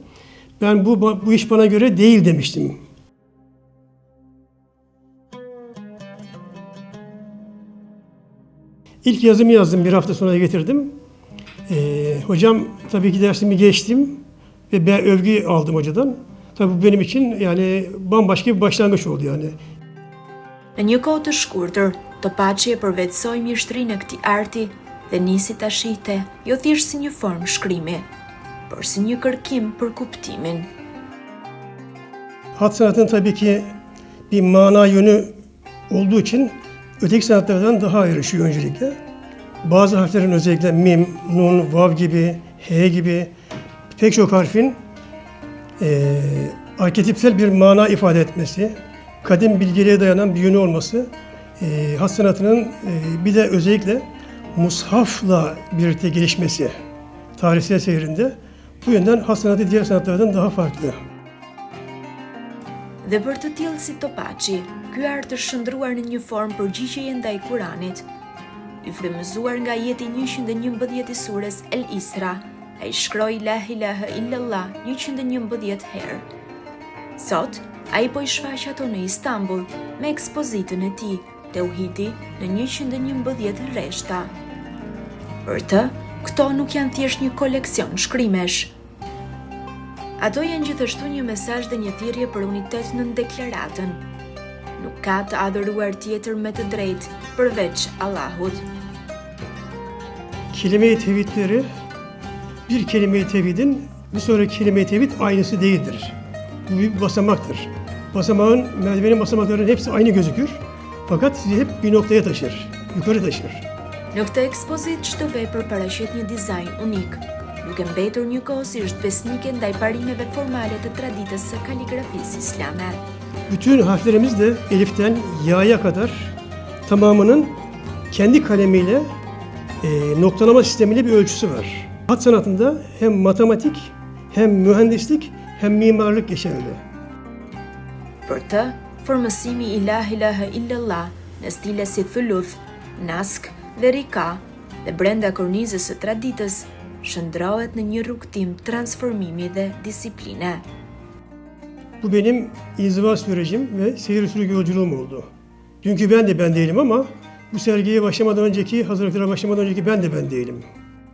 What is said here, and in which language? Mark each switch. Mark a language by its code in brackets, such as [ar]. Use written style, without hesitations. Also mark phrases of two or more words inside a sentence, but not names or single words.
[tr] Ben bu iş bana göre değil demiştim. İlk yazımı yazdım, bir hafta sonra getirdim. Hocam tabii ki dersimi geçtim ve ben övgü aldım hocadan. Tabii bu benim için yani bambaşka bir başlangıç oldu yani. [sq] Në një kohë të shkurtër, Topaçi e përvetësoi mjeshtrinë e këtij arti dhe nisi ta shihte jo thjesht si një formë shkrimi, por si një kërkim për kuptimin. [tr] Hat sanatının tabii ki bir mana yönü olduğu için öteki sanatlardan daha ayrışıyor öncelikle. Bazı harflerin özellikle mim, nun, vav gibi, he gibi pek çok harfin arketipsel bir mana ifade etmesi, kadim bilgeliğe dayanan bir yönü olması, hat sanatının bir de özellikle mushafla birlikte gelişmesi tarihsel seyrinde bu yönden hat sanatı diğer sanatlardan daha farklı. [sq] Dhe për të tillë si Topaçi, ky art është shndruar në një formë përgjigjeje ndaj Kuranit. I frymëzuar nga ajeti 111 I sures El Isra, ai shkroi [ar] لا إله إلا الله [sq] 111 herë. Sot, ai po I shfaq ato në Istanbul me ekspozitën e tij, Teuhidi, në 111 rreshta. Për të, këto nuk janë thjesht një koleksion shkrimesh. Ato janë gjithashtu një mesazh dhe një thirrje për unitet në deklaratën. Nuk ka të adhuruar tjetër me të drejtë përveç Allahut. [tr] Kelime-i tevhidleri bir kelime-i tevhidin bir sonraki kelime-i tevhid aynısı değildir. Bu bir basamaktır. Merdivenin basamaklarının hepsi aynı gözükür. Fakat sizi hep bir noktaya taşır, yukarı taşır. [sq] Në këtë ekspozit çdo vepër paraqet një dizajn unik, duke mbetur njëkohësisht besnike ndaj parimeve formale të traditës së kaligrafisë islame. [tr] Bütün harflerimiz de eliften ya'ya kadar tamamının kendi kalemiyle noktalama sistemiyle bir ölçüsü var. Hat sanatında hem matematik, hem mühendislik, hem mimarlık geçerli. [sq] Për të, formësimi I [ar] لا إله إلا الله [sq] në stile si thuluth, nask dhe rika dhe brenda kornizës së traditës shndrohet në një rrugtim transformimi dhe disipline. [tr] Bu benim inziva sürecim ve seyir usulü yolculuğum oldu. Dünkü ben de ben değilim ama bu sergiye başlamadan önceki, hazırlıklara başlamadan önceki ben de ben değilim.